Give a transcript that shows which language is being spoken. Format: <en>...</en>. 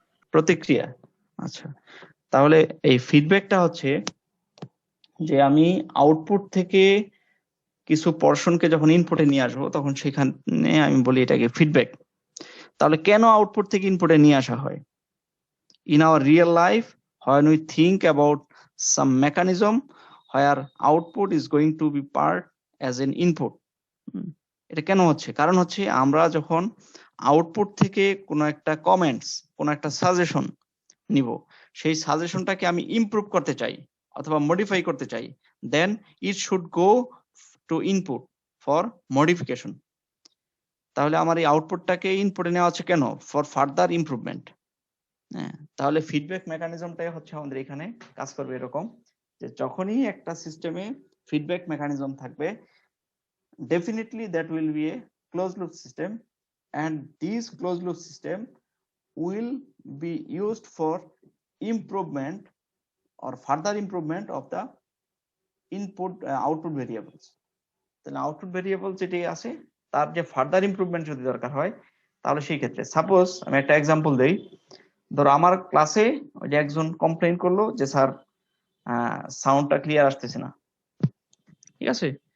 <bn>প্রতিক্রিয়া। আচ্ছা, তাহলে এই ফিডব্যাকটা হচ্ছে যে আমি আউটপুট থেকে কিছু পোর্শনকে যখন ইনপুটে নিয়ে আসবো তখন সেখানে আমি বলি এটাকে ফিডব্যাক। তাহলে কেন আউটপুট থেকে ইনপুটে নিয়ে আসা হয়?</bn> <en>In our real life, when we think about some mechanism where output is going to be part as an input,</en> <bn>এটা কেন হচ্ছে? কারণ হচ্ছে আমরা যখন আউটপুট থেকে কোনো একটা কমেন্টস, কোনো একটা সাজেশন নিব, সেই সাজেশনটাকে আমি ইমপ্রুভ করতে চাই অথবা মডিফাই করতে চাই,</bn> <en>Then it should go to input for modification.</en> <bn>তাহলে আমার এই আউটপুটটাকে ইনপুটে নেওয়া হচ্ছে কেন?</bn> <en>For further improvement.</en> <bn>হ্যাঁ, তাহলে ফিডব্যাক মেকানিজমটাই হচ্ছে আমাদের এখানে কাজ করবে এরকম যে যখনই একটা সিস্টেমে ফিডব্যাক মেকানিজম থাকবে,</bn> <en>definitely that will be a closed loop system, and this closed loop system will be used for improvement or further improvement of the input output variables.</en> <bn>তাহলে আউটপুট ভেরিয়েবল যেটি আছে তার যে ফার্দার ইমপ্রুভমেন্ট যদি দরকার হয়, তাহলে সেই ক্ষেত্রে সাপোজ আমি একটা এক্সাম্পল দেই। ধরো আমার ক্লাসে ওই যে একজন কমপ্লেইন করলো যে স্যার সাউন্ডটা ক্লিয়ার আসতেছে না, ঠিক আছে?</bn>